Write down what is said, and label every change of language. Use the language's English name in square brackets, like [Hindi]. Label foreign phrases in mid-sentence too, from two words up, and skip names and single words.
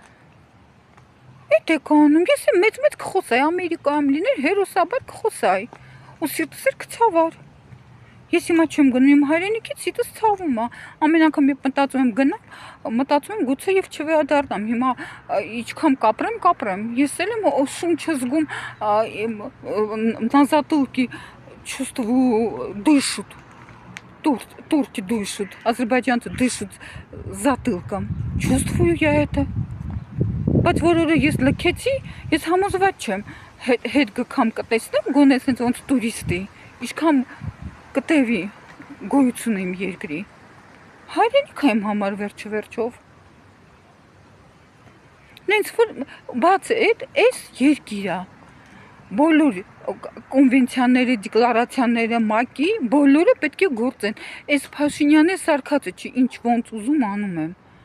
[Armenian] Էդ եք անում, ես մեծ կխոսայի, Ամերիկայում լիներ, հերոսաբար կխոսայի։ Ու սիրտս կցավար։ Ես հիմա չեմ գնում իմ հայրենիքից, սիրտս ցավում է։ Ամեն անգամ երբ մտածում եմ գնալ, մտածում եմ գուցե եւ չվերադառնամ։ Հիմա ինչքան կապրեմ։ Ես էլ եմ շունչը [Russian] згум на затылке чувствую, дышат. Турки дышат, азербайджанцы дышат затылком. Чувствую я это. [Armenian] Բայց որ օրը ես լքեցի, ես համոզված չեմ հետ գամ կտեսնեմ գոնե ասենց ոնց տուրիստի, ինչքան կտևի գոյություն իմ երկրի։ Հայրենիք եմ համար վերջով։ Նենց որ բաց էս երկիրա, բոլոր կոնվենցիաները, դեկլարացիաները ՄԱԿ-ի բոլորը պետք է գործեն։ Այս Փաշինյանի սարքածը չի ինչ ոնց ուզում անում եմ։